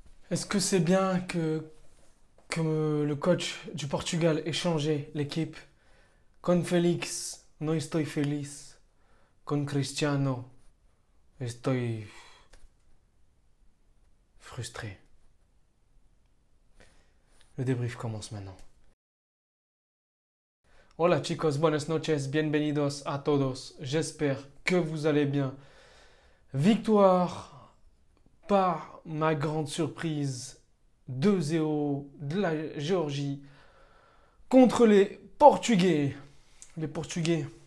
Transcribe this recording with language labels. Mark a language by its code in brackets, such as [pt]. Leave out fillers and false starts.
[fr] Est-ce que c'est bien que le coach du Portugal ait changé l'équipe? [es] Con Félix, no estoy feliz. Con Cristiano, estoy frustré. [fr] Le débrief commence maintenant. [es] Hola chicos, buenas noches, bienvenidos a todos. [fr] J'espère que vous allez bien. Victoire par ma grande surprise 2-0 de la Géorgie contre les Portugais. Les Portugais.